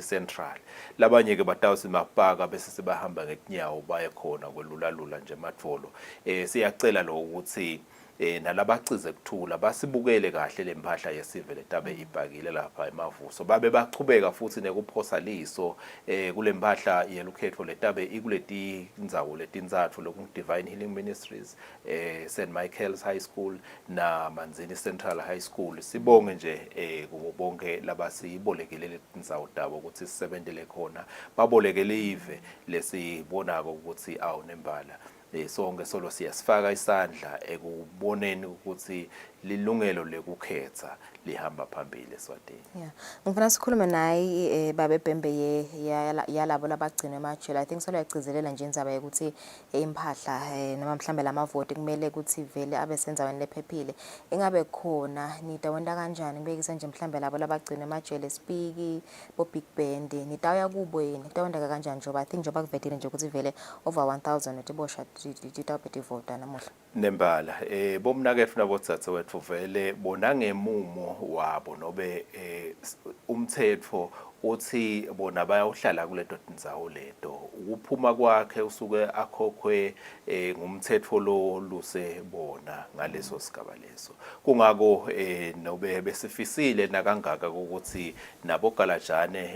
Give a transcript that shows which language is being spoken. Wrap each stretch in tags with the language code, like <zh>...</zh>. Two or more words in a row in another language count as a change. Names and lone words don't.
<ss>central labanye ke batawusimapaka bese sibahamba ngetinyawo baye khona kwelula nje emadvolo siyacela lo ukuthi nalabacize kuthula basibukele kahle lempahla yesive letabe ibhakile lapha emavuso babe bachubeka futhi nekuphosa liso kulempahla yelukhetho letabe ikuleti indzawo letinzathu loku Divine Healing Ministries St Michael's High School na Manzini Central High School sibonge nje kubonke labasibolekele letindzawo tabo ukuthi sisebentele khona babolekele ive lesibonako ukuthi awunembala sonke solo siyasifaka isandla ekuboneni ukuthi lilungelo lekukhetha lihamba phambili eSwatini. Yeah. Ngifuna sikhulume naye babe Bhembe yalabo labagcina emajele.</ss> <en>I think</en> <ss>solo yagcizelela nje indzaba ukuthi impahla noma mhlambe lamavoti kumele ukuthi vele abe senzaweni lephephile. Ingabe khona nitawenda kanjani ngibekisa nje mhlambe labo labagcina emajele speak bo</ss> <en>big band</en> <ss>nitawuya kubo yini nitawenda kanjani njoba</ss> <en>I think</en> <ss>njoba kuvetile nje ukuthi vele over 1000 etibosha titawuphethe vota namuhla. Nembala bomnakethu nabotsatsa wethu vele bona ngemumo wabo nobe umthetho uthi bona bayawuhlala kuleto tindzawo leto ukuphuma kwakhe usuke akhokhwe ngumthetho lo luse bona ngaleso sigaba leso kungako nobe besifisile nakangaka ukuthi nabogalajane</ss>